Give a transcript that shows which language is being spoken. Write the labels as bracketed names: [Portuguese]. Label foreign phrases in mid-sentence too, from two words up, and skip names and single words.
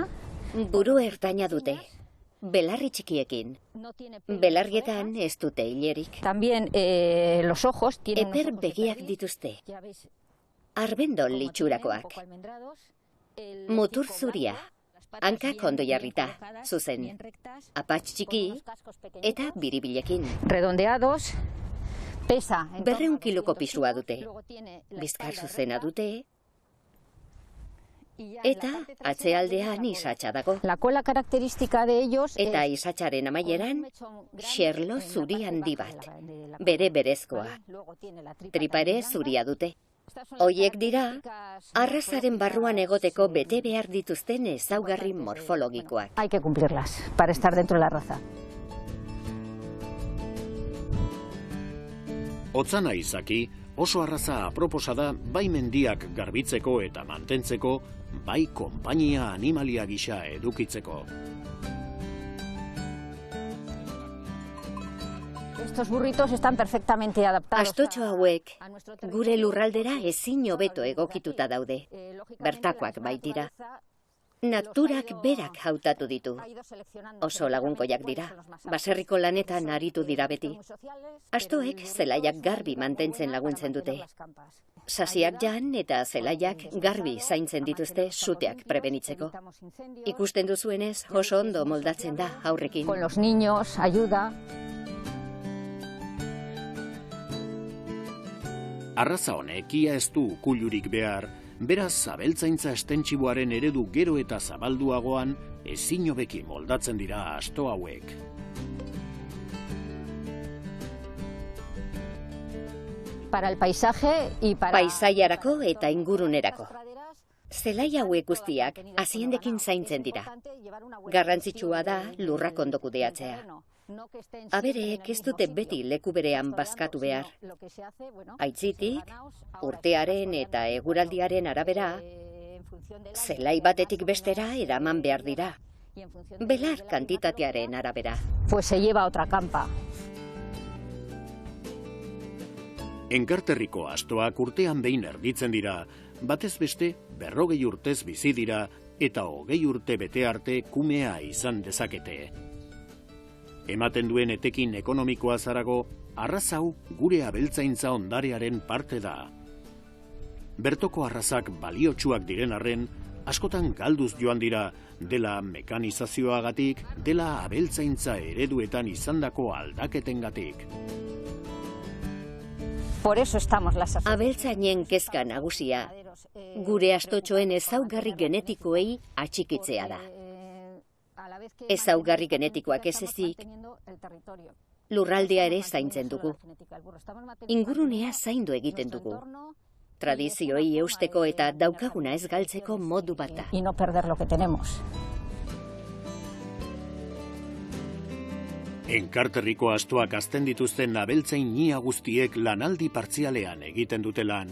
[Basque] Buru ertaina dute, belarri txikiekin. Belarrietan ez dute hilerik. [Spanish] También los ojos tienen [Basque] Eper begiak dituzte. Arbendol litxurakoak. Mutur zuria. Hankak ondo jarrita, zuzen. Apatx txiki eta biribilekin. [Spanish] Redondeados. Pesa. [Basque] 200 kiloko pisua dute. Bizkar zuzena dute. Eta atzealdean isatsa dago. [Spanish] La cola característica de ellos [Basque] eta isatsaren amaieran xerlo zuri handi bat. Bere berezkoa. Tripa ere zuria dute. Hoiek dira, arrazaren barruan egoteko bete behar dituzten ezaugarri morfologikoak. [Spanish] Hay que cumplirlas para estar dentro de la raza. [Basque] Otzana izaki, oso arraza aproposa da bai mendiak garbitzeko eta mantentzeko, bai konpainia animalia gisa edukitzeko. [Spanish] Estos burritos están perfectamente adaptados. [Basque] Astotxo hauek gure lurraldera ezin hobeto egokituta daude. Bertakoak baitira. Naturak berak hautatu ditu. Oso lagunkoiak dira. Baserriko lanetan aritu dira beti. Astoek zelaiak garbi mantentzen laguntzen dute. Sasiak jan eta zelaiak garbi zaintzen dituzte suteak prebenitzeko. Ikusten duzuenez oso ondo moldatzen da aurrekin. [Spanish] Con los niños, ayuda. [Basque] Arraza honek ia ez du ukulurik behar, beraz abeltzaintza estentxiboaren eredu gero eta zabalduagoan ezin hobeki moldatzen dira asto hauek. [Spanish] Para el paisaje y para... [Basque] Paisaiarako eta ingurunerako. Zelai hauek guztiak haziendekin zaintzen dira. Garrantzitsua da lurrak ondo kudeatzea. Abereek ez dute beti leku berean bazkatu behar. Aitzitik, urtearen eta eguraldiaren arabera, zelai batetik bestera eraman behar dira. Belar kantitatearen arabera. [Spanish] Pues se lleva a otra campa. [Basque] Enkarterriko astoak urtean behin erditzen dira, batez beste 40 urtez bizi dira eta 20 urte bete arte kumea izan dezakete. Ematen duen etekin ekonomikoa zarago, arrazau gure abeltzaintza ondarearen parte da. Bertoko arrazak baliotsuak diren arren, askotan galduz joan dira, dela mekanizazioagatik, dela abeltzaintza ereduetan izandako aldaketengatik. [Spanish] Por eso estamos las [Basque] abeltzainen kezka nagusia, gure astotxoen ezaugarri genetikoei atxikitzea da. Ezaugarri genetikoak ez ezik, lurraldea ere zaintzen dugu. Ingurunea zaindu egiten dugu. Tradizioei eusteko eta daukaguna ez galtzeko modu bat da. [Spanish] Y no perder lo que tenemos. [Basque] Enkarterriko astoak hazten dituzten abeltzain ia guztiek lanaldi partzialean egiten dute lan.